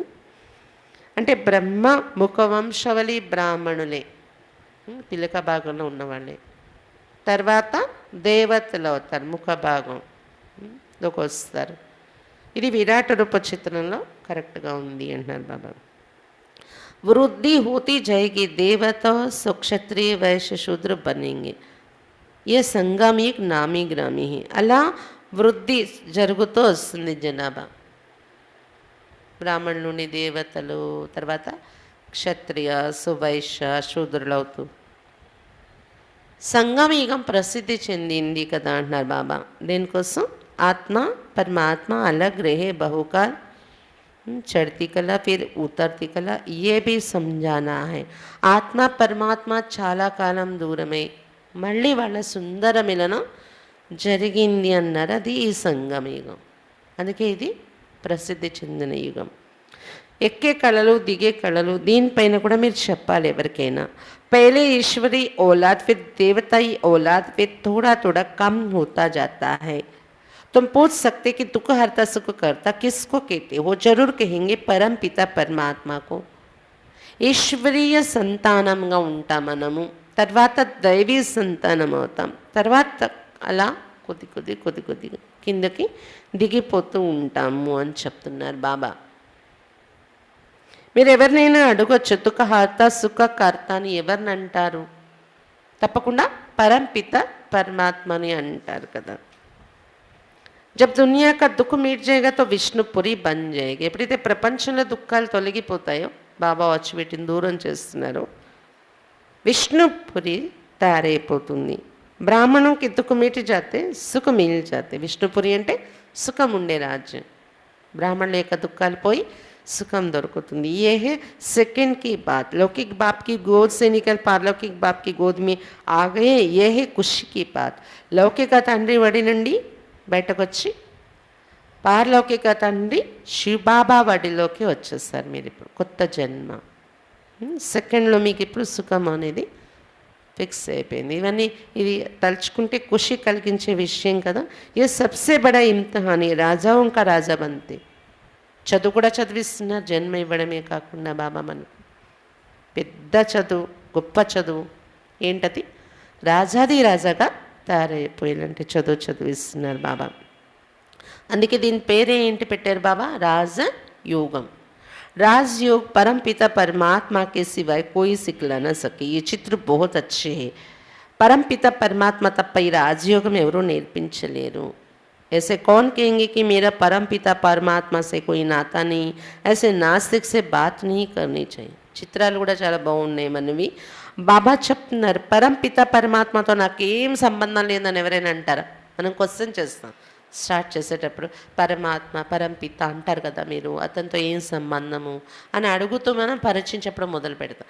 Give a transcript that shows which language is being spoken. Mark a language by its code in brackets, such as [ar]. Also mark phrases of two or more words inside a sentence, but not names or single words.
[te] అంటే బ్రహ్మ ముఖవంశవలి బ్రాహ్మణులే, పిలక భాగంలో ఉన్నవాళ్ళే. తర్వాత దేవతలు అవుతారు, ముఖ భాగంలోకి వస్తారు. ఇది విరాట రూప చిత్రంలో కరెక్ట్గా ఉంది అంటున్నారు బాబా. [hi] వృద్ధి హోती जाएगी, देवता सो क्षत्रिय वैश्य शूद्र बनेंगे, ये संगम एक नामी ग्रामी है. [te] అలా వృద్ధి జరుగుతూ వస్తుంది జనాభా. బ్రాహ్మణుల నుండి దేవతలు, తర్వాత క్షత్రియ సువైశ్య శూద్రులు అవుతూ సంగమయుగం ప్రసిద్ధి చెందింది కదా అంటున్నారు బాబా. దేనికోసం, ఆత్మ పరమాత్మ [hi] अलग रहे बहुकाल, चढ़ती कला फिर उतरती कला, ये भी समझाना है. [te] ఆత్మ పరమాత్మ చాలా కాలం దూరమే, మళ్ళీ వాళ్ళ సుందర మిలనం జరిగింది అన్నారు. అది ఈ సంగమయుగం. అందుకే ఇది ప్రసిద్ధి చెందిన యుగం. ఎక్కే కళలు దిగే కళలు దీనిపైన కూడా మీరు చెప్పాలి ఎవరికైనా. [hi] पहले ईश्वरी औलाद फिर देवताई औलाद फिर थोड़ा थोड़ा कम होता जाता है. तुम पूछ सकते कि दुख हरता सुख करता किसको कहते हो, जरूर कहेंगे परम पिता परमात्मा को. [te] ఈశ్వరీయ సంతానంగా ఉంటాం మనము, తర్వాత దైవీ సంతానం అవుతాం, తర్వాత అలా కొద్దిగా కిందకి దిగిపోతూ ఉంటాము అని చెప్తున్నారు బాబా. మీరు ఎవరినైనా అడగొచ్చు, దుఃఖ హర్త సుఖ కర్త అని ఎవరిని అంటారు? తప్పకుండా పరంపిత పరమాత్మని అంటారు కదా. [hi] जब दुनिया का दुख मिट जाएगा तो విష్ణుపురి బన్ जाएगी. [te] ఎప్పుడైతే ప్రపంచంలో దుఃఖాలు తొలగిపోతాయో, బాబా వచ్చి వీటిని దూరం చేస్తున్నారు, విష్ణుపురి తయారైపోతుంది. [hi] ब्राह्मणंकि दुःख मिटि जाते सुख मिल जाते. [te] విష్ణుపురి అంటే సుఖం ఉండే రాజ్యం. బ్రాహ్మణుల యొక్క దుఃఖాలు పోయి सुखम दొరుకుతుంది. [hi] ये है सेकंड की बात. लौकिक बाप की गोद से निकल पारलौकिक बाप की गोद में आ गए, ये है खुशी की बात. [te] లౌకిక తండ్రి వడి నుండి బయటకు వచ్చి పారలౌకిక తండ్రి శివబాబా వడిలోకి వచ్చేస్తారు. మీరు ఇప్పుడు కొత్త జన్మ, సెకండ్లో మీకు ఇప్పుడు సుఖం అనేది ఫిక్స్ అయిపోయింది. ఇవన్నీ ఇది తలుచుకుంటే ఖుషి కలిగించే విషయం కదా. [hi] ये सबसे बड़ा इम्तिहान है, राजाओं का राजा बनते. [te] చదువు కూడా చదివిస్తున్నారు, జన్మ ఇవ్వడమే కాకుండా బాబా మనకు పెద్ద చదువు, గొప్ప చదువు ఏంటది, రాజాది రాజాగా తయారైపోయాలంటే చదివిస్తున్నారు బాబా. అందుకే దీని పేరే ఏంటి పెట్టారు బాబా, రాజయోగం. [hi] राजयोग परम पिता परमात्मा के सिवाय कोई सिखला न सके. ये चित्र बहुत अच्छे है. परम पिता परमात्मा [te] तప్ప ఈ రాజయోగం ఎవరూ నేర్పించలేరు. [hi] ऐसे कौन कहेंगे कि मेरा परम पिता परमात्मा से कोई नाता नहीं, ऐसे नास्तिक से बात नहीं करनी चाहिए. [te] చిత్రాలు కూడా చాలా బాగున్నాయి మనవి. బాబా చెప్తున్నారు, పరం పిత పరమాత్మతో నాకేం సంబంధం లేదని ఎవరైనా అంటారా? మనం క్వశ్చన్ చేస్తాం, స్టార్ట్ చేసేటప్పుడు పరమాత్మ పరంపిత అంటారు కదా మీరు, అతనితో ఏం సంబంధము అని అడుగుతూ మనం పరిచయం చెప్పడం మొదలు పెడతాం.